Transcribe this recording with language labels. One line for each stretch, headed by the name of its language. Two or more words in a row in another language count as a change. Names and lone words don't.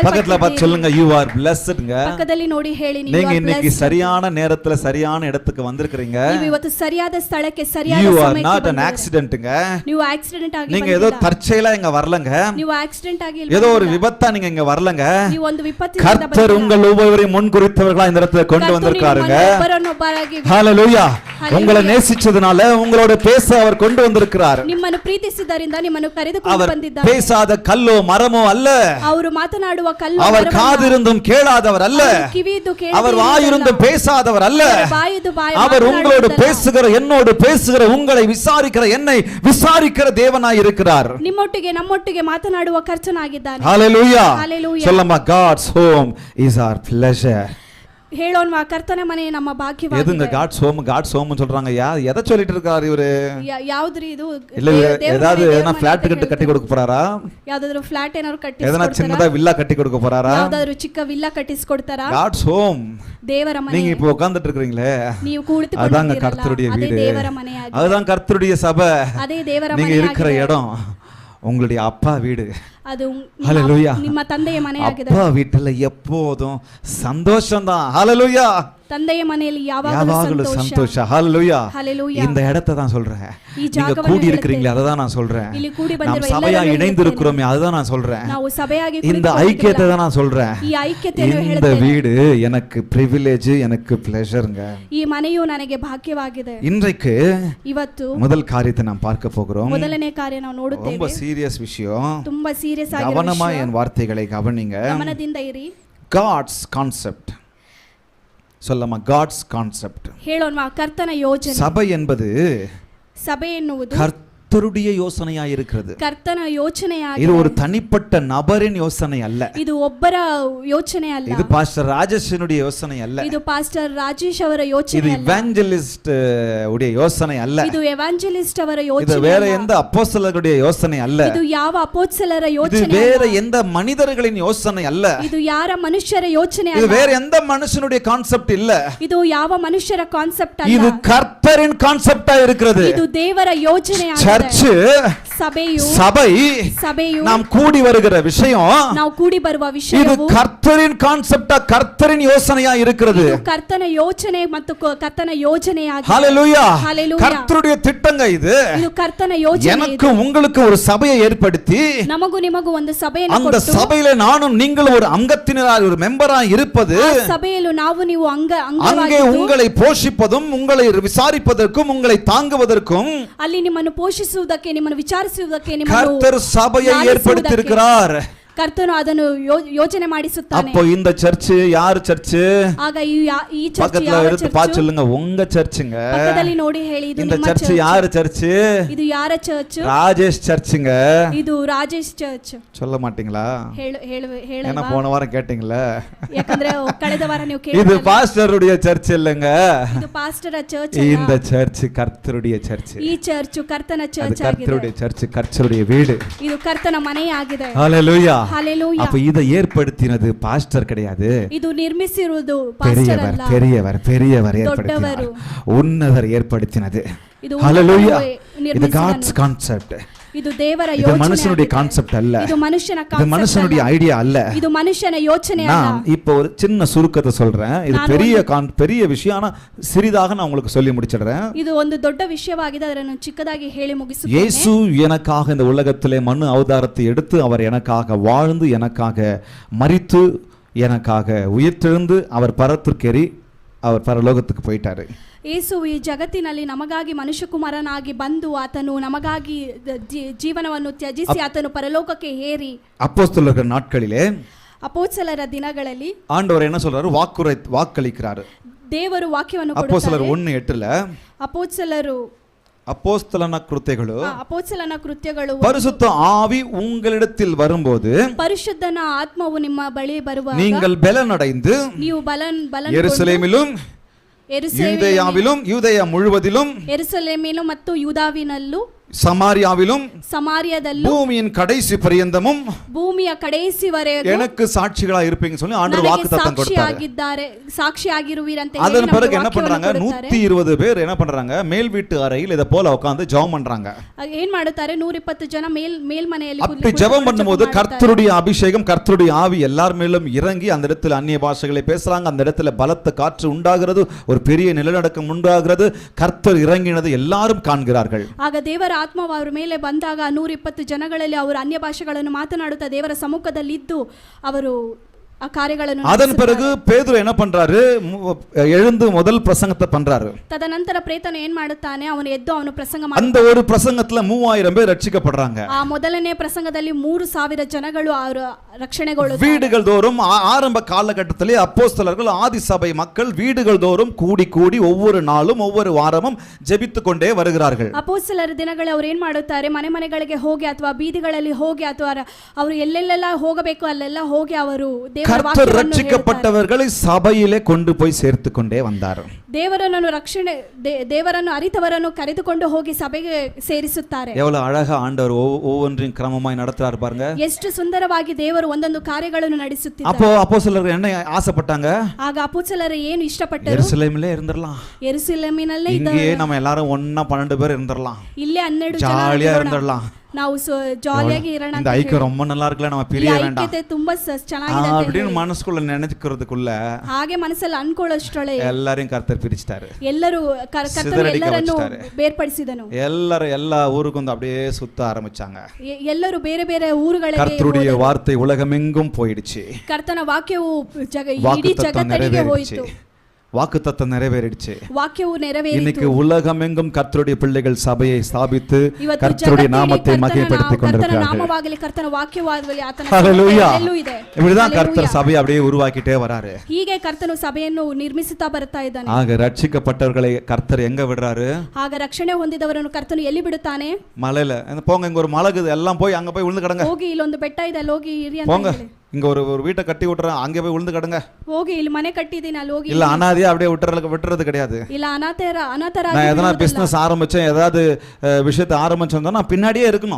Tamil: பக்கத்துல பார்த்து சொல்லுங்க,
English: you are blessedங்க.
Kannada: ಪಕ್ಕದಲ್ಲಿ ನೋಡಿ ಹೇಳಿ, ನೀವು
Tamil: நீங்க are இன்னைக்கு blessed. சரியான நேரத்துல சரியான இடத்துக்கு வந்திருக்கீங்க.
Kannada: ನೀವು ಇವತ್ತು ಸರಿಯಾದ ಸ್ಥಳಕ್ಕೆ ಸರಿಯಾದ
English: you are
Kannada: ಸಮಯಕ್ಕೆ
English: not an
Kannada: ಬಂದಿದ್ದೀರಿ.
English: accidentங்க.
Kannada: ನೀವು ಆಕ್ಸಿಡೆಂಟ್ ಆಗಿ
Tamil: நீங்க ஏதோ
Kannada: ಬಂದಿಲ್ಲ.
Tamil: தற்செயலா இங்க வரலங்க,
Kannada: ನೀವು ಆಕ್ಸಿಡೆಂಟ್ ಆಗಿ ಇಲ್ಲಿ
Tamil: ஏதோ ஒரு
Kannada: ಬಂದಿಲ್ಲ.
Tamil: விபத்தா நீங்க இங்க வரலங்க.
Kannada: ನೀವು ಒಂದು ವಿಪತ್ತಿನಿಂದ
Tamil: கர்த்தர்
Kannada: ಬಂದಿಲ್ಲ.
Tamil: உங்கள் ஒவ்வொருவரையும் முன் குறித்தவர்களா இந்த இடத்துல கொண்டு
Kannada: ಕರ್ತನು
Tamil: வந்திருக்காருங்க.
Kannada: ನಿಮ್ಮನ್ನು ಒಬ್ಬರನ್ನೊಬ್ಬರಾಗಿ
Tamil: ஹalleluya.
Kannada: Hallelujah.
Tamil: உங்களை நேசிச்சதுனால உங்களோட பேச அவர் கொண்டு வந்திருக்கிறார்.
Kannada: ನಿಮ್ಮನ್ನು ಪ್ರೀತಿಸಿದ್ದರಿಂದ ನಿಮ್ಮನ್ನು ಕರೆದುಕೊಂಡು
Tamil: அவர்
Kannada: ಬಂದಿದ್ದಾರೆ.
Tamil: பேசாத கல்லோ மரமோ அல்ல,
Kannada: ಅವರು ಮಾತನಾಡುವ ಕಲ್ಲು
Tamil: அவர்
Kannada: ಮರವಲ್ಲ.
Tamil: காதிருந்தும் கேளாதவர் அல்ல,
Kannada: ಅವರು ಕಿವಿಯಿದ್ದು
Tamil: அவர்
Kannada: ಕೇಳದೆ
Tamil: வாயிருந்தும்
Kannada: ಇರುವುದಲ್ಲ.
Tamil: பேசாதவர் அல்ல,
Kannada: ಅವರ ಬಾಯಿದ್ದು ಬಾಯಿ
Tamil: அவர் உங்களோடு
Kannada: ಮಾತನಾಡುವುದಲ್ಲ.
Tamil: பேசுகிற, என்னோடு பேசுகிற, உங்களை விசாரிக்கிற, என்னை விசாரிக்கிற தேவனாய் இருக்கிறார்.
Kannada: ನಿಮ್ಮೊಟ್ಟಿಗೆ ನಮ್ಮೊಟ್ಟಿಗೆ ಮಾತನಾಡುವ ಕರ್ತನಾಗಿದ್ದಾನೆ.
Tamil: ஹalleluya.
Kannada: Hallelujah.
Tamil: சொல்லமா,
English: God's home is our pleasure.
Kannada: ಹೇಳೋಣ, ಕರ್ತನ ಮನೆ ನಮ್ಮ
Tamil: எதுங்க
Kannada: ಭಾಗ್ಯವಾಗಿದೆ.
English: God's home, God's home
Tamil: சொல்றாங்க, எதை சொல்லிட்டு இருக்காரு இவரு?
Kannada: ಯಾವ್ದ್ರಿ ಇದು?
Tamil: இல்ல ஏதாவது எதனா ஃபிளாட் கட்டி கொடுக்க போறாரா?
Kannada: ಯಾವ್ದಾದ್ರು ಫ್ಲಾಟ್ ಏನಾದ್ರು
Tamil: எதனா சின்னதா வில்லா கட்டி கொடுக்க போறாரா?
Kannada: ಯಾವ್ದಾದ್ರು ಚಿಕ್ಕ ವಿಲ್ಲಾ ಕಟ್ಟಿಸ್ಕೊಡ್ತಾರಾ?
English: God's home.
Kannada: ದೇವರ ಮನೆ.
Tamil: நீங்க இப்போ உட்கார்ந்துட்டு இருக்கீங்களே,
Kannada: ನೀವು
Tamil: அதாங்க
Kannada: ಕುಳಿತುಕೊಂಡಿದ್ದೀರಲ್ಲ,
Tamil: கர்த்தருடைய
Kannada: ಅದೇ
Tamil: வீடு,
Kannada: ದೇವರ ಮನೆಯಾಗಿದೆ.
Tamil: அதுதான் கர்த்தருடைய சபை.
Kannada: ಅದೇ ದೇವರ
Tamil: நீங்க இருக்கிற
Kannada: ಮನೆಯಾಗಿದೆ.
Tamil: இடம் உங்களுடைய அப்பா வீடு.
Kannada: ಅದು
Tamil: ஹalleluya.
Kannada: ನಿಮ್ಮ ತಂದೆಯ ಮನೆಯಾಗಿದೆ.
Tamil: அப்பா வீட்டுல எப்போதும் சந்தோஷம் தான். ஹalleluya.
Kannada: ತಂದೆಯ ಮನೆಯಲ್ಲಿ
Tamil: யாவாகலும்
Kannada: ಯಾವಾಗಲೂ ಸಂತೋಷ.
Tamil: ஹalleluya.
Kannada: Hallelujah.
Tamil: இந்த இடத்தை தான் சொல்றேன்,
Kannada: ಈ
Tamil: நீங்க
Kannada: ಜಾಗವನ್ನು
Tamil: கூடி
Kannada: ಹೇಳುತ್ತೇನೆ.
Tamil: இருக்கிறீங்களே அதுதான் நான் சொல்றேன்.
Kannada: ಇಲ್ಲಿ ಕೂಡಿ
Tamil: நாம்
Kannada: ಬಂದಿರುವ
Tamil: சபையா
Kannada: ಎಲ್ಲರನ್ನೂ
Tamil: இணைந்து
Kannada: ಹೇಳುತ್ತೇನೆ.
Tamil: இருக்கிறோமே அதுதான் நான் சொல்றேன்.
Kannada: ನಾವು ಸಭೆಯಾಗಿ
Tamil: இந்த
Kannada: ಕುಳಿತುಕೊಂಡಿಲ್ಲ.
Tamil: ஐக்கியத்தை தான் நான் சொல்றேன்.
Kannada: ಈ ಐಕ್ಯತೆಯನ್ನು
Tamil: இந்த
Kannada: ಹೇಳುತ್ತೇನೆ.
Tamil: வீடு எனக்கு பிரிவிலேஜ், எனக்கு பிளஷருங்க.
Kannada: ಈ ಮನೆಯು ನನಗೆ ಭಾಗ್ಯವಾಗಿದೆ.
Tamil: இன்றைக்கு
Kannada: ಇವತ್ತು
Tamil: முதல் காரியத்தை நாம் பார்க்க போகிறோம்.
Kannada: ಮೊದಲನೇ ಕಾರ್ಯ ನಾವು
Tamil: ரொம்ப
Kannada: ನೋಡುತ್ತೇವೆ.
Tamil: சீரியஸ் விஷயம்.
Kannada: ತುಂಬಾ ಸೀರಿಯಸ್ ಆಗಿರುವ
Tamil: கவனமா
Kannada: ವಿಷಯ.
Tamil: என் வார்த்தைகளை கவனிங்க.
Kannada: ಗಮನದಿಂದ ಇರಿ.
English: God's concept. சொல்லமா, God's concept.
Kannada: ಹೇಳೋಣ, ಕರ್ತನ ಯೋಜನೆ.
Tamil: சபை என்பது
Kannada: ಸಭೆ ಎನ್ನುವುದು
Tamil: கர்த்தருடைய யோசனையா இருக்கிறது.
Kannada: ಕರ್ತನ
Tamil: இது
Kannada: ಯೋಚನೆಯಾಗಿದೆ.
Tamil: ஒரு தனிப்பட்ட நபரின் யோசனை அல்ல.
Kannada: ಇದು ಒಬ್ಬರ ಯೋಚನೆ ಅಲ್ಲ.
Tamil: இது பாஸ்டர் ராஜேஷனுடைய யோசனை அல்ல.
Kannada: ಇದು ಪಾಸ್ಟರ್ ರಾಜೇಶ್ ಅವರ
Tamil: இது
Kannada: ಯೋಚನೆ ಅಲ್ಲ.
Tamil: இவாஞ்சலிஸ்ட் உடைய யோசனை அல்ல.
Kannada: ಇದು ಎವಾಂಜಲಿಸ್ಟ್ ಅವರ
Tamil: இது
Kannada: ಯೋಚನೆ
Tamil: வேற
Kannada: ಅಲ್ಲ.
Tamil: எந்த அப்போஸ்தலருடைய யோசனை அல்ல.
Kannada: ಇದು ಯಾವ ಅಪೊಸ್ತಲರ
Tamil: இது
Kannada: ಯೋಚನೆ
Tamil: வேற
Kannada: ಅಲ್ಲ.
Tamil: எந்த மனிதர்களின் யோசனை அல்ல.
Kannada: ಇದು ಯಾರ ಮನುಷ್ಯರ ಯೋಚನೆ
Tamil: இது
Kannada: ಅಲ್ಲ.
Tamil: வேற எந்த மனுஷனுடைய கான்செப்ட் இல்ல.
Kannada: ಇದು ಯಾವ ಮನುಷ್ಯರ ಕಾನ್ಸೆಪ್ಟ್
Tamil: இது
Kannada: ಅಲ್ಲ.
Tamil: கர்த்தரின் கான்செப்டா இருக்கிறது.
Kannada: ಇದು ದೇವರ ಯೋಜನೆ ಆಗಿದೆ.
Tamil: சர்ச் சபையು நாம் கூடி வருகிற விஷயம்,
Kannada: ನಾವು ಕೂಡಿ ಬರುವ
Tamil: இது
Kannada: ವಿಷಯವು
Tamil: கர்த்தரின் கான்செப்டா, கர்த்தரின் யோசனையா இருக்கிறது.
Kannada: ಕರ್ತನ ಯೋಚನೆ ಮತ್ತು ಕರ್ತನ ಯೋಜನೆಯಾಗಿದೆ.
Tamil: ஹalleluya.
Kannada: Hallelujah.
Tamil: கர்த்தருடைய திட்டங்க இது.
Kannada: ಇದು ಕರ್ತನ ಯೋಜನೆ.
Tamil: எனக்கு உங்களுக்கு ஒரு சபையை ஏற்படுத்தி,
Kannada: ನಮಗೂ ನಿಮಗೂ ಒಂದು ಸಭೆಯನ್ನು
Tamil: அந்த
Kannada: ಕೊಟ್ಟು,
Tamil: சபையிலே நானும் நீங்களும் ஒரு அங்கத்தினராய், ஒரு மெம்பராய் இருப்பது,
Kannada: ಆ ಸಭೆಯಲ್ಲೂ ನಾವು ನೀವು
Tamil: அங்கே
Kannada: ಅಂಗವಾಗಿದ್ದು,
Tamil: உங்களை போஷிப்பதும், உங்களை விசாரிப்பதற்கும், உங்களை தாங்குவதற்கும்
Kannada: ಅಲ್ಲಿ ನಿಮ್ಮನ್ನು ಪೋಷಿಸುವುದಕ್ಕೆ, ನಿಮ್ಮನ್ನು ವಿಚಾರಿಸುವುದಕ್ಕೆ, ನಿಮ್ಮನ್ನು
Tamil: கர்த்தர் சபையை ஏற்படுத்தி இருக்கிறார்.
Kannada: ಕರ್ತನು ಅದನ್ನು ಯೋಚನೆ ಮಾಡಿಸುತ್ತಾನೆ.
Tamil: அப்போ இந்த சர்ச் யார் சர்ச்?
Kannada: ಆಗ ಈ ಚರ್ಚ್
Tamil: பக்கத்துல
Kannada: ಯಾವ
Tamil: எடுத்து
Kannada: ಚರ್ಚ್?
Tamil: பாத்து சொல்லுங்க, உங்க சர்ச்சுங்க.
Kannada: ಪಕ್ಕದಲ್ಲಿ ನೋಡಿ ಹೇಳಿ, ಇದು
Tamil: இந்த
Kannada: ನಿಮ್ಮ
Tamil: சர்ச்
Kannada: ಚರ್ಚ್.
Tamil: யார் சர்ச்?
Kannada: ಇದು ಯಾರ ಚರ್ಚ್?
Tamil: ராஜேஷ் சர்ச்சுங்க.
Kannada: ಇದು ರಾಜೇಶ್ ಚರ್ಚ್.
Tamil: சொல்ல மாட்டீங்களா?
Kannada: ಹೇಳವಾ?
Tamil: என்ன போன வாரம் கேட்டீங்களா?
Kannada: ಯಾಕಂದ್ರೆ ಕಳೆದ ವಾರ ನೀವು
Tamil: இது
Kannada: ಕೇಳಿದ್ರಲ್ಲ,
Tamil: பாஸ்டருடைய சர்ச் இல்லங்க.
Kannada: ಇದು ಪಾಸ್ಟರ ಚರ್ಚ್
Tamil: இந்த
Kannada: ಅಲ್ಲ.
Tamil: சர்ச் கர்த்தருடைய சர்ச்.
Kannada: ಈ ಚರ್ಚ್ ಕರ್ತನ
Tamil: அது
Kannada: ಚರ್ಚ್
Tamil: கர்த்தருடைய
Kannada: ಆಗಿದೆ.
Tamil: சர்ச், கர்த்தருடைய வீடு.
Kannada: ಇದು ಕರ್ತನ ಮನೆಯಾಗಿದೆ.
Tamil: ஹalleluya.
Kannada: ಹalleluya.
Tamil: அப்ப இதை ஏற்படுத்தினது பாஸ்டர் கிடையாது,
Kannada: ಇದು ನಿರ್ಮಿಸಿರುವುದು ಪಾಸ್ಟರ್
Tamil: பெரியவர்
Kannada: ಅಲ್ಲ,
Tamil: பெரியவர் பெரியவர் ஏற்படுத்தினார், உன்னதர் ஏற்படுத்தினது.
Kannada: ಇದು
Tamil: ஹalleluya. இது
Kannada: ನಿರ್ಮಿಸಿದನು.
English: God's concept.
Kannada: ಇದು ದೇವರ
Tamil: இது
Kannada: ಯೋಚನೆ
Tamil: மனுஷனுடைய
Kannada: ಆಗಿದೆ.
Tamil: கான்செப்ட் அல்ல,
Kannada: ಇದು ಮನುಷ್ಯನ
Tamil: இது
Kannada: ಕಾನ್ಸೆಪ್ಟ್
Tamil: மனுஷனுடைய
Kannada: ಅಲ್ಲ.
Tamil: ஐடியா அல்ல.
Kannada: ಇದು ಮನುಷ್ಯನ ಯೋಚನೆ ಅಲ್ಲ.
Tamil: நான் இப்போ ஒரு சின்ன சுருக்கத்தை சொல்றேன். இது பெரிய விஷயம், ஆனா சிறிதாக நான் உங்களுக்கு சொல்லி முடிச்சிடுறேன்.
Kannada: ಇದು ಒಂದು ದೊಡ್ಡ ವಿಷಯವಾಗಿದೆ, ಅದನ್ನು ಚಿಕ್ಕದಾಗಿ ಹೇಳಿ ಮುಗಿಸುತ್ತೇನೆ.
Tamil: இயேசு எனக்காக இந்த உலகத்திலே மண்ணு அவதாரத்தை எடுத்து, அவர் எனக்காக வாழ்ந்து, எனக்காக மரித்து, எனக்காக உயிர்த்தெழுந்து, அவர் பரத்திற்கேறி அவர் பரலோகத்துக்கு போயிட்டாரு.
Kannada: ಯೇಸು ಈ ಜಗತ್ತಿನಲ್ಲಿ ನಮಗಾಗಿ ಮನುಷ್ಯಕುಮಾರನಾಗಿ ಬಂದು, ಆತನು ನಮಗಾಗಿ ಜೀವನವನ್ನು ತ್ಯಜಿಸಿ ಆತನು ಪರಲೋಕಕ್ಕೆ ಏರಿ,
Tamil: அப்போஸ்தலர்கள் நாட்களிலே
Kannada: ಅಪೊಸ್ತಲರ ದಿನಗಳಲ್ಲಿ
Tamil: ஆண்டவர் என்ன சொல்றாரு? வாக்களிக்கிறாரு.
Kannada: ದೇವರು ವಾಕ್ಯವನ್ನು
Tamil: அப்போஸ்தலர்
Kannada: ಕೊಡುತ್ತಾರೆ.
Tamil: 1:8
Kannada: ಅಪೊಸ್ತಲರು
Tamil: அப்போஸ்தலன கிருத்தியಗಳು,
Kannada: ಅಪೊಸ್ತಲನ ಕೃತ್ಯಗಳು,
Tamil: பரிசுத்த ஆவி உங்களிடத்தில் வரும்போது
Kannada: ಪರಿಶುದ್ಧನ ಆತ್ಮವು ನಿಮ್ಮ ಬಳಿ ಬರುವಾಗ
Tamil: நீங்கள் பலனடைந்து
Kannada: ನೀವು ಬಲನ್
Tamil: எருசலேமிலும் யூதேயாவிலும், யூதேயா முழுவதிலும்,
Kannada: ಎರುಸಲೇಮಿನಲ್ಲೂ ಮತ್ತು ಯೂದಾವಿನಲ್ಲೂ,
Tamil: சமாரியாவிலும்,
Kannada: ಸಮಾರ್ಯದಲ್ಲೂ,
Tamil: பூமியின் கடைசி பரியந்தமும்
Kannada: ಭೂಮಿಯ ಕಡೆಯವರೆಗೂ
Tamil: எனக்கு சாட்சிகளா இருப்பீங்கன்னு சொல்லி ஆண்டவர்
Kannada: ನನಗೆ
Tamil: வாக்குத்தத்தம் கொடுத்தாரு.
Kannada: ಸಾಕ್ಷಿಯಾಗಿರುವಿರಂತೆ ಹೇಳಿ
Tamil: அதன்
Kannada: ನಮಗೆ
Tamil: பிறகு என்ன
Kannada: ವಾಕ್ಯವನ್ನು
Tamil: பண்றாங்க?
Kannada: ಕೊಡುತ್ತಾರೆ.
Tamil: 120 பேர் என்ன பண்றாங்க? மேல் வீட்டு அறையில் இதை போல உட்கார்ந்து ஜெபம் பண்றாங்க.
Kannada: ಏನ್ ಮಾಡುತ್ತಾರೆ? 120 ಜನ ಮೇಲ್ಮನೆಯಲ್ಲಿ
Tamil: அப்படி ஜெபம் பண்ணும்போது கர்த்தருடைய அபிஷேகம், கர்த்தருடைய ஆவி எல்லார் மேலும் இறங்கி, அந்த இடத்துல அந்நிய பாஷைகளை பேசுறாங்க, அந்த இடத்துல பலத்த காற்று உண்டாகிறது, ஒரு பெரிய நிலநடுக்கம் உண்டாகிறது, கர்த்தர் இறங்கினது எல்லாரும் காண்கிறார்கள்.
Kannada: ಆಗ ದೇವರ ಆತ್ಮವು ಅವರ ಮೇಲೆ ಬಂದಾಗ 120 ಜನಗಳಲ್ಲಿ ಅವರು ಅನ್ಯ ಭಾಷೆಗಳನ್ನು ಮಾತನಾಡುತ್ತಾ ದೇವರ ಸಮ್ಮುಖದಲ್ಲಿ ಇದ್ದು ಅವರು ಆ ಕಾರ್ಯಗಳನ್ನು
Tamil: அதன் பிறகு பேதுரு என்ன பண்றாரு? எழுந்து முதல் பிரசங்கத்தை பண்றாரு.
Kannada: ತದನಂತರ ಪ್ರೇತನು ಏನ್ ಮಾಡುತ್ತಾನೆ? ಅವನು ಎದ್ದು ಅವನು ಪ್ರಸಂಗ
Tamil: அந்த ஒரு பிரசங்கத்துல 3000 பேர் ரட்சிக்கப்படுறாங்க.
Kannada: ಆ ಮೊದಲನೇ ಪ್ರಸಂಗದಲ್ಲಿ 3000 ಜನಗಳು ಅವರು ರಕ್ಷಣೆಗೊಳ್ಳುತ್ತಾರೆ.
Tamil: வீடுகள் தோறும் ஆரம்ப காலகட்டத்திலே அப்போஸ்தலர்கள், ஆதி சபை மக்கள் வீடுகள் தோறும் கூடி கூடி ஒவ்வொரு நாளும் ஒவ்வொரு வாரமும் ஜெபித்து கொண்டே வருகிறார்கள்.
Kannada: ಅಪೊಸ್ತಲರ ದಿನಗಳಲ್ಲಿ ಅವರು ಏನ್ ಮಾಡುತ್ತಾರೆ? ಮನೆ ಮನೆಗಳಿಗೆ ಹೋಗಿ ಅಥವಾ ಬೀದಿಗಳಲ್ಲಿ ಹೋಗಿ ಅಥವಾ ಅವರು ಎಲ್ಲೆಲ್ಲೆಲ್ಲ ಹೋಗಬೇಕು ಅಲ್ಲೆಲ್ಲ ಹೋಗಿ ಅವರು
Tamil: கர்த்தர் ரட்சிக்கப்பட்டவர்களை சபையிலே கொண்டு போய் சேர்த்து கொண்டே வந்தார்.
Kannada: ದೇವರನ್ನು ಅರಿತವರನ್ನು ಕರೆದುಕೊಂಡು ಹೋಗಿ ಸಭೆಗೆ ಸೇರಿಸುತ್ತಾರೆ.
Tamil: எவ்வளவு அழகா ஆண்டவர் ஒவ்வொன்றையும் கிரமமாய் நடத்துறார் பாருங்க.
Kannada: ಎಷ್ಟು ಸುಂದರವಾಗಿ ದೇವರು ಒಂದೊಂದು ಕಾರ್ಯಗಳನ್ನು ನಡೆಸುತ್ತಿದ್ದಾರೆ.
Tamil: அப்போ அப்போஸ்தலர்கள் என்ன ஆசைப்பட்டாங்க?
Kannada: ಆಗ ಅಪೊಸ್ತಲರು ಏನು ಇಷ್ಟಪಟ್ಟರು?
Tamil: எருசலேமிலே இருந்திரலாம்,
Kannada: ಯೆರೂಸಲೇಮಿನಲ್ಲೇ
Tamil: இங்கே நம்ம எல்லாரும் ஒண்ணா 12 பேர் இருந்திரலாம்,
Kannada: ಇಲ್ಲೇ 12
Tamil: ஜாலியா இருந்திரலாம்,
Kannada: ನಾವು ಜಾಲಿಯಾಗಿ ಇರೋಣ,
Tamil: இந்த ஐக்கியம் ரொம்ப நல்லா இருக்குல்ல, நம்ம பிரிய வேண்டாம்,
Kannada: ಐಕ್ಯತೆ ತುಂಬಾ ಚೆನ್ನಾಗಿದೆ
Tamil: அப்படின்னு மனசுக்குள்ள நினைக்கிறதுக்குள்ள
Kannada: ಹಾಗೆ ಮನಸ್ಸಲ್ಲಿ ಅನ್ಕೊಳ್ಳೋಷ್ಟೊಳೆ
Tamil: எல்லாரையும் கர்த்தர் பிரிச்சிட்டாரு.
Kannada: ಎಲ್ಲರೂ ಕರ್ತನು ಎಲ್ಲರನ್ನು ಬೇರ್ಪಡಿಸಿದನು.
Tamil: எல்லா ஊருக்கும் வந்து அப்படியே சுத்த ஆரம்பிச்சாங்க.
Kannada: ಎಲ್ಲರೂ ಬೇರೆ ಬೇರೆ ಊರುಗಳಿಗೆ.
Tamil: கர்த்தருடைய வார்த்தை உலகமெங்கும் போயிடுச்சு.
Kannada: ಕರ್ತನ ವಾಕ್ಯವು ಇಡೀ ಜಗತ್ತಿಗೆ ಹೋಯಿತು.
Tamil: வாக்குத்தத்தம் நிறைவேறிடுச்சு.
Kannada: ವಾಕ್ಯವು ನೆರವೇರಿತು.
Tamil: இன்னைக்கு உலகமெங்கும் கர்த்தருடைய பிள்ளைகள் சபையை ஸ்தாபித்து கர்த்தருடைய நாமத்தை மகிமைப்படுத்திக் கொண்டிருக்கிறார்கள்.
Kannada: ನಾಮವಾಗಲಿ ಕರ್ತನ ವಾಕ್ಯವಾಗಲಿ ಆತನ
Tamil: ஹalleluya.
Kannada: ಎಲ್ಲವೂ ಇದೆ.
Tamil: இப்படிதான் கர்த்தர் சபையை அப்படியே உருவாக்கிட்டே வராரு.
Kannada: ಹೀಗೆ ಕರ್ತನು ಸಭೆಯನ್ನು ನಿರ್ಮಿಸುತ್ತಾ ಬರ್ತಾ ಇದ್ದಾನೆ.
Tamil: ஆக ரட்சிக்கப்பட்டவர்களை கர்த்தர் எங்க விடுறாரு?
Kannada: ಆಗ ರಕ್ಷಣೆ ಹೊಂದಿದವರನ್ನು ಕರ್ತನು ಎಲ್ಲಿ ಬಿಡುತ್ತಾನೆ?
Tamil: மலையில. போங்க, இங்க ஒரு மலை இருக்குது, எல்லாம் போய் அங்க போய் விழுந்து கிடங்க,
Kannada: ಹೋಗಿ ಇಲ್ಲೊಂದು ಬೆಟ್ಟ ಇದೆ, ಹೋಗಿ ಇರಿ ಅಂತ
Tamil: போங்க,
Kannada: ಹೇಳಿ.
Tamil: இங்க ஒரு வீட்டை கட்டி விட்டுறேன், அங்கே போய் விழுந்து கிடங்க.
Kannada: ಹೋಗಿ ಇಲ್ಲಿ ಮನೆ ಕಟ್ಟಿದ್ದೀನಿ ಅಲ್ಲಿ ಹೋಗಿ
Tamil: இல்ல அனாதையா அப்படியே விட்டுறது கிடையாது.
Kannada: ಇಲ್ಲ ಅನಾಥರಾಗಿ
Tamil: நான் எதனா பிசினஸ் ஆரம்பிச்சேன், ஏதாவது விஷயத்தை ஆரம்பிச்சோம்னா நான் பின்னாடியே இருக்கணும்.